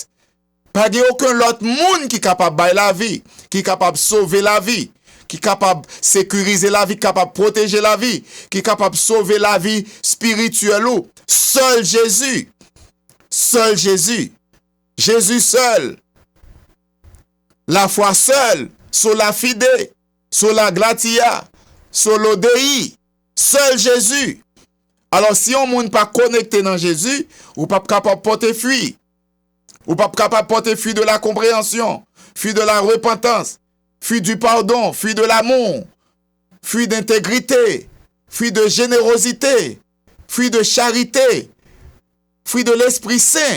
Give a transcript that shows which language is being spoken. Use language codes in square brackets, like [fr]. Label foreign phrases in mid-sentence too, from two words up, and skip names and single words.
[fr] Pas aucun autre monde qui est capable de la vie, qui est capable de sauver la vie, qui est capable de sécuriser la vie, qui est capable de protéger la vie, qui est capable de sauver la vie spirituelle. Seul Jésus. Seul Jésus. Jésus seul. La foi seule. [la] Sola fide. Sola gratia. Solo dei. [fr] Seul Jésus. Alors si on ne pas connecté dans Jésus, ou pas capable de porter fruit. Ou pas capable de porter fruit de la compréhension, fruit de la repentance, fruit du pardon, fruit de l'amour, fruit d'intégrité, fruit de générosité, fruit de charité, fruit de l'Esprit Saint.